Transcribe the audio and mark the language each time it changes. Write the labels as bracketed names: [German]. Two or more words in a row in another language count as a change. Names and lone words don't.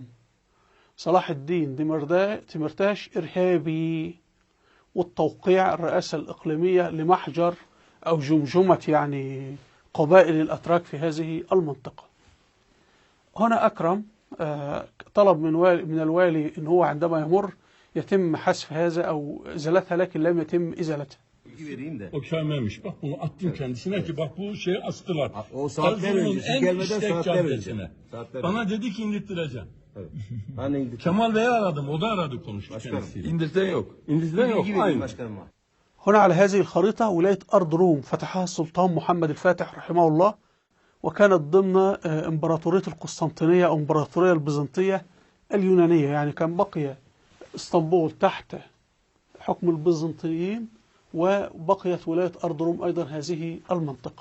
[Arabic] صلاح الدين ديمرتاش إرهابي، والتوقيع الرئاسة الإقليمية لمحجر أو جمجمة يعني قبائل الأتراك في هذه المنطقة. هنا أكرم طلب من الوالي أن هو عندما يمر يتم حذف هذا أو إزالتها، لكن لم يتم إزالتها. [Turkish] vereyim de. O kâmemiş. Bak bunu attım kendisine ki bak bu şey astılar. O saatler Erzurum'un önce, siz en gelmeden işlek saatler caddesine. önce. Saatler Bana dedi ki indirttireceğim. Evet. Ben de indirdim. Kemal Bey'i aradım. O da aradı konuştu Başkanım. kendisiyle. İndirten yok. İndirten yok. Bilgi vereyim Aynı. başkanıma. [Arabic] هنا على هذه الخريطة ولاية أرض روم فتحها السلطان محمد الفاتح رحمه الله، وكانت ضمن إمبراطورية القسطنطينية أو إمبراطورية البيزنطية اليونانية. يعني كان بقي اسطنبول تحت حكم البيزنطيين، وبقيت ولاية أرض روم أيضا هذه المنطقة.